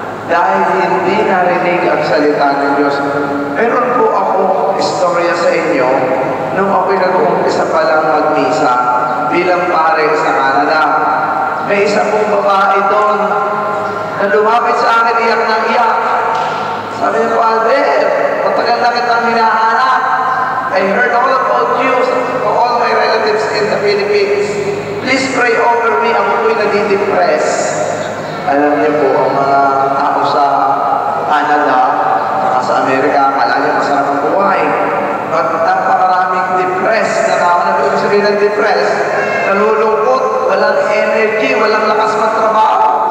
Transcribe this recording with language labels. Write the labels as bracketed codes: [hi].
[tl] Dahil hindi narinig ang salita ng Diyos. Meron po ako istorya sa inyo nung ako'y nag-uumpisa pa lang magmisa bilang pare sa Canada. May isa pong babae doon na lumapit sa akin, iyak na iyak. Sabi niya, Father, matagal na kitang hinahanap. [en] I heard all about you to all my relatives in the Philippines. Please pray over me. [tl] Ako po'y nadidepress. Alam niyo po, ang mga tao sa Canada, sa Amerika, akala niya masarap ang buhay. But napakaraming depressed. Natawa na sabihin ng depressed. Nalulungkot, walang energy, walang lakas magtrabaho.